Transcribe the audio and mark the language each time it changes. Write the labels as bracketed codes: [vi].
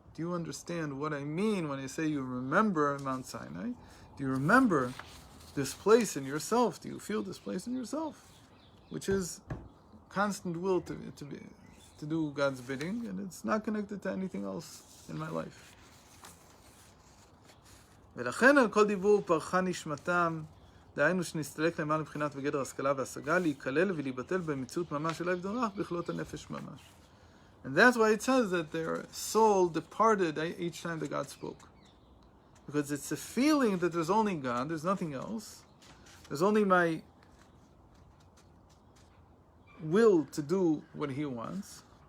[en] Do you understand what I mean when I say you remember Mount Sinai? Do you remember this place in yourself? Do you feel this place in yourself? Which is constant will to do God's bidding, and it's not connected to anything else in my life. [he] ולכן על כל דיבור פרחה נשמתם, דהיינו שנסתלק למעלה מבחינת בגדר השכלה והשגה, להיכלל ולהיבטל במציאות ממש אליי ודונח בכלות הנפש ממש. [en] And that's why it says that their soul departed each time that God spoke. Because it's a feeling that there's only God, there's nothing else. There's only my will to do what He wants.